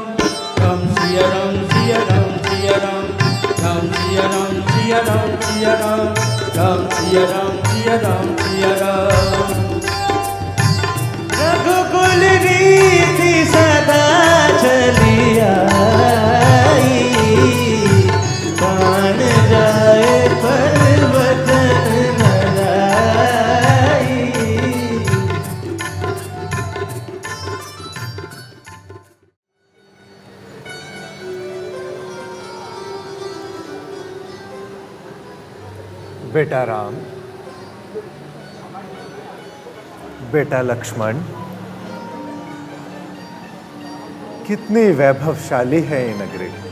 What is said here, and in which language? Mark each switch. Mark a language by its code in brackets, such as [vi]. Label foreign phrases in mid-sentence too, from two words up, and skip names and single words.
[hi] Ram Siya Ram, Siya Ram, Siya Ram, Ram Siya Ram, Siya Ram, Siya Ram, Ram Siya Ram, Siya Ram, Siya Ram. रघुकुल रीति सदा चली आई, प्राण जाए पर वचन न आई। बेटा राम, बेटा लक्ष्मण, कितनी वैभवशाली है ये नगरी।